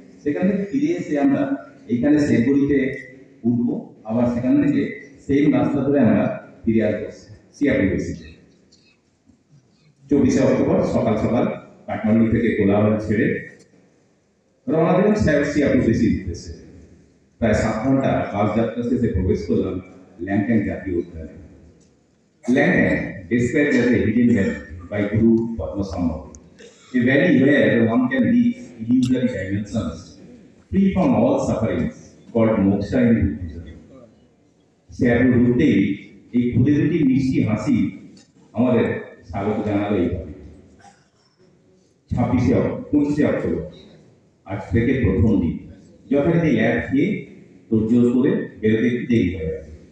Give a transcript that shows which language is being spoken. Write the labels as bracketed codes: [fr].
[bn] সেখান থেকে ফিরে এসে আমরা এইখানে শেরগড়িতে উঠবো, আবার সেখান থেকে সেম রাস্তা ধরে আমরা ফিরে আসবো সিয়াপুরেছিতে। 24শে অক্টোবর সকাল সকাল কাঠমান্ডু থেকে কোলাহল ছেড়ে রওনা দিলাম সিয়াপুরেছি উদ্দেশ্যে। প্রায় 7 ঘন্টা বাস যাত্রা শেষে প্রবেশ করলাম ল্যাংট্যাং জাতীয় উদ্যানে। [en] Langtang described as a hidden valley by Guru Padmasambhava, a valley where one can reach illusory dimensions free from all sufferings called moksha in Buddhism. [bn] সিয়াপুর রুটেই এই খুদে দুটি মিষ্টি হাসি আমাদের স্বাগত জানালো এইভাবে। 25শে অক্টোবর আজ থেকে প্রথম দিন। যথারীতি ল্যাব খেয়ে তোড়জোড় করে বেরোতে একটু দেরি হয়ে গেছে।